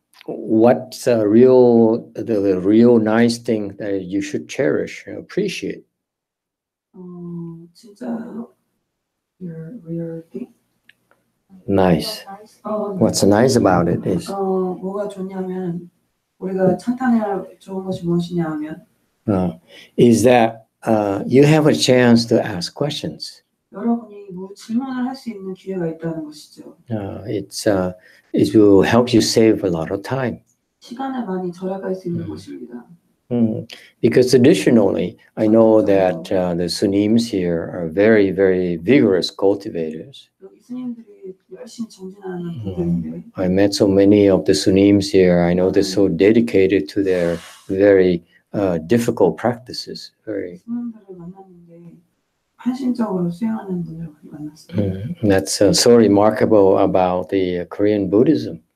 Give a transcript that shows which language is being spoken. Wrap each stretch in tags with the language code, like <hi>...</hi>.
<en>What's the real nice thing that you should cherish and appreciate? 진짜 your thing. Nice. What's nice about it is</en> <ko>뭐가 좋냐면 우리가 찬탄해야 좋은 것이 무엇이냐 하면</ko> <en>is that you have a chance to ask questions.</en> <ko>여러분이 뭐 질문을 할 수 있는 기회가 있다는 것이죠.</ko> <en>It will help you save a lot of time.</en> <ko>시간을 많이 절약할 수 있는 것입니다.</ko> <en>Because traditionally, I know that the Sunims here are very, very vigorous cultivators.</en> <ko>여기 스님들이 열심히 정진하는 분들인데</ko> <en>I met so many of the Sunims here. I know they're so dedicated to their very difficult practices. Very.</en> <ko>스님들을 만났는데 헌신적으로 수행하는 분들을 만났습니다.</ko> <en>That's so remarkable about the Korean Buddhism.</en>